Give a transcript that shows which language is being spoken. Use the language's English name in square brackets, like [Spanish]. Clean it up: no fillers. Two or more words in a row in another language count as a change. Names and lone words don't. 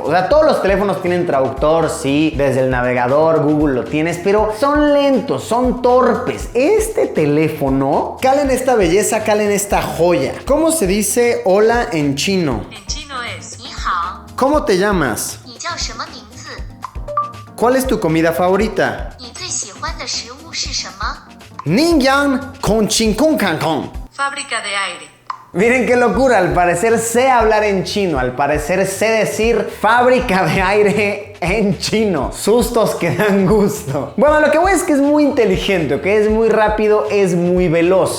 [Spanish] O sea, todos los teléfonos tienen traductor, sí, desde el navegador, Google lo tienes, pero son lentos, son torpes. Este teléfono, calen esta belleza, calen esta joya. ¿Cómo se dice hola en chino? En chino es 你好. ¿Cómo te llamas? [Chinese] 你叫什么名字? [Spanish] ¿Cuál es tu comida favorita? [Chinese] 你最喜欢的食物是什么? Ningyang con chinkung kangkong. [Spanish] Fábrica de aire. Miren qué locura, al parecer sé hablar en chino, al parecer sé decir fábrica de aire en chino. Sustos que dan gusto. Bueno, lo que voy es que es muy inteligente, ¿ok? Es muy rápido, es muy veloz.